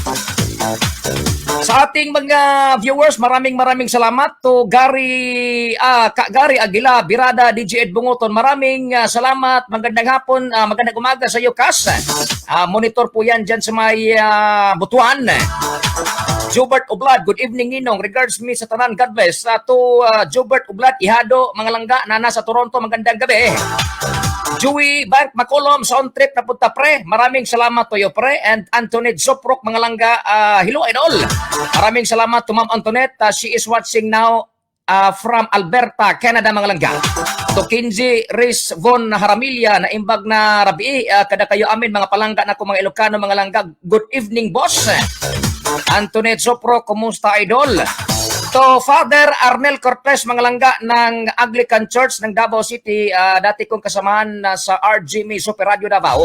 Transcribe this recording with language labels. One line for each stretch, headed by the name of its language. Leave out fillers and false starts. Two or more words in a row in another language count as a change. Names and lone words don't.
Filipino: Sa ating mga viewers, maraming salamat to Gary Aguila, Birada, DJ Ed Bungoton. Maraming salamat. Magandang hapon, magandang umaga sa iyo, Kas. Monitor po yan dyan sa may Butuan. Jobert Oblad,
English: good evening, Ninong. Regards me
Cebuano: sa tanan,
English: God bless.
Filipino: To Jobert Oblad, Ihado,
Cebuano: mga langga,
Filipino: na nasa Toronto, magandang gabi. Joey Bank Macolom, sa on trip na punta, pre. Maraming salamat
English: to you,
Filipino: pre. And Antoinette Zoprok, mga langga,
English: hello and all.
Filipino: Maraming salamat
English: to Ma'am Antoinette. She is watching now from Alberta, Canada,
Cebuano: mga langga. To Kinji Riz Von Haramilya
Iloko: na imbag na rabi,
Cebuano: kada kayo amin, mga palangga na ko, mga Ilocano, mga langga.
English: Good evening, boss.
Filipino: Antoinette Zoprok, kumusta, idol? To Father Arnel Cortez,
Cebuano: mga langga
Filipino: ng Anglican Church ng Davao City, dati kong kasamahan sa RGME Super Radio Davao.